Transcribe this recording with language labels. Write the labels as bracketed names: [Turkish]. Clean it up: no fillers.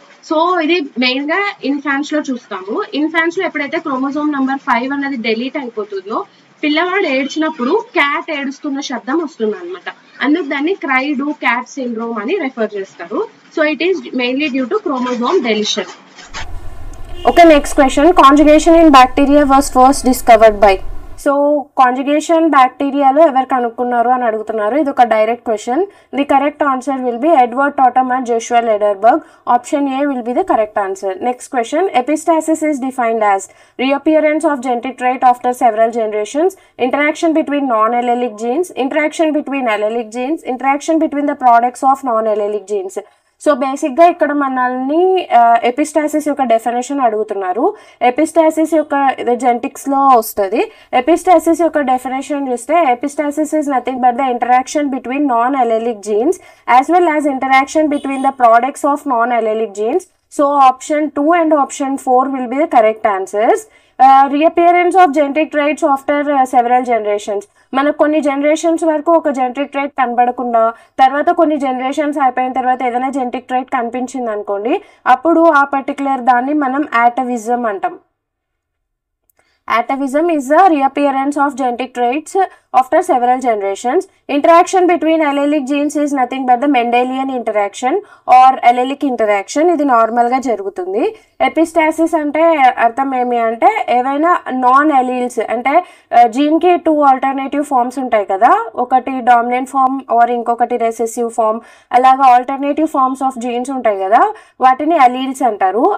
[Telugu] So ఇది main గా ఇన్ఫాన్స్ లో చూస్తాము. ఇన్ఫాన్స్ లో ఎప్పుడైతే క్రోమోజోమ్ నంబర్ 5 అన్నది డెలీట్ అయిపోతుందో పిల్లవాడు ఏడ్చినప్పుడు క్యాట్ ఏడుస్తున్న శబ్దం వస్తుంది అనమాట. అందుకు దాన్ని క్రై డూ క్యాట్ సిండ్రోమ్ అని రెఫర్ చేస్తారు. [English] So it is mainly due to chromosome deletion. Okay, next question, conjugation in bacteria was first discovered by. [Telugu] So conjugation బ్యాక్టీరియాలో ఎవరు కనుక్కున్నారు అని అడుగుతున్నారు. ఇది ఒక direct question. [English] The correct answer will be Edward Tatum and Joshua Lederberg. Option A will be the correct answer. Next question, epistasis is defined as reappearance of genetic trait after several generations, interaction between non-allelic genes, interaction between allelic genes, interaction between the products of non-allelic genes. [Telugu] So బేసిక్గా ఇక్కడ మనల్ని epistasis యొక్క definition అడుగుతున్నారు. Epistasis యొక్క జెనెటిక్స్లో వస్తుంది. Epistasis యొక్క definition చూస్తే [English] epistasis is nothing but the interaction between non allelic genes [Telugu] as well as interaction between the products of non అలెలిక్ jeans. [English] So option 2 and option 4 will be the correct answers. Reappearance of genetic traits after several generations. [Telugu] మనకు కొన్ని generations వరకు ఒక genetic trait కనబడకుండా తర్వాత కొన్ని generations అయిపోయిన తర్వాత ఏదైనా జెనెటిక్ ట్రైట్ కనిపించింది అనుకోండి, అప్పుడు ఆ పర్టికులర్ దాన్ని మనం ఆటవిజం అంటాం. [English] Atavism is the reappearance of genetic traits after several generations. Interaction between allelic genes is nothing but the Mendelian interaction or allelic interaction. [Telugu] ఇది నార్మల్ గా జరుగుతుంది. ఎపిస్టాసిస్ అంటే అర్థం ఏమి అంటే ఏవైనా నాన్ అలీల్స్ అంటే జీన్ కి 2 ఆల్టర్నేటివ్ ఫార్మ్స్ ఉంటాయి కదా, ఒకటి డామినెంట్ ఫార్మ్ ఆర్ ఇంకొకటి రెసెసివ్ ఫార్మ్, అలాగా ఆల్టర్నేటివ్ ఫార్మ్స్ ఆఫ్ జీన్స్ ఉంటాయి కదా, వాటిని అలీల్స్ అంటారు.